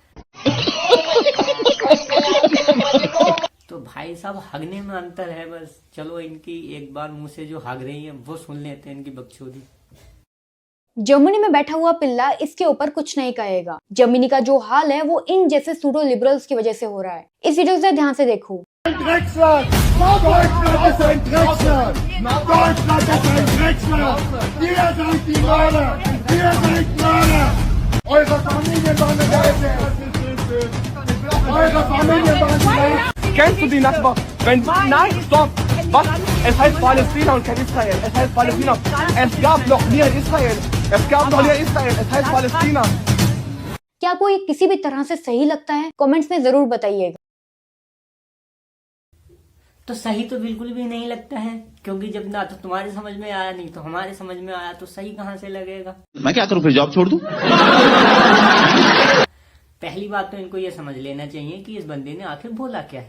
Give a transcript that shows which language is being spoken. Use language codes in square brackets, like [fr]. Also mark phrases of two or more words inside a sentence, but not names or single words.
[hi] तो भाई साहब, हगने में अंतर है बस। चलो इनकी एक बार मुंह से जो हग रही है वो सुन लेते हैं, इनकी बकचोदी। जर्मनी में बैठा हुआ पिल्ला इसके ऊपर कुछ नहीं कहेगा। जर्मनी का जो हाल है वो इन जैसे [en] pseudo liberals [hi] की वजह से हो रहा है। इस वीडियो से ध्यान से देखो। [de] Kennst du die Nakba? Nein, stopp! Was? Es heißt Palästina und kein Israel. Es heißt Palästina. Es gab noch nie ein Israel. Es gab noch nie Israel. Es heißt Palästina. [hi] क्या आपको ये किसी भी तरह से सही लगता है? कमेंट्स में जरूर बताइएगा। तो सही तो बिल्कुल भी नहीं लगता है, क्योंकि जब ना तो तुम्हारे समझ में आया नहीं तो हमारे समझ में आया, तो सही कहाँ से लगेगा? मैं क्या करूं, फिर जॉब छोड़ दूं? पहली बात तो इनको ये समझ लेना चाहिए कि इस बंदे ने आखिर बोला क्या है।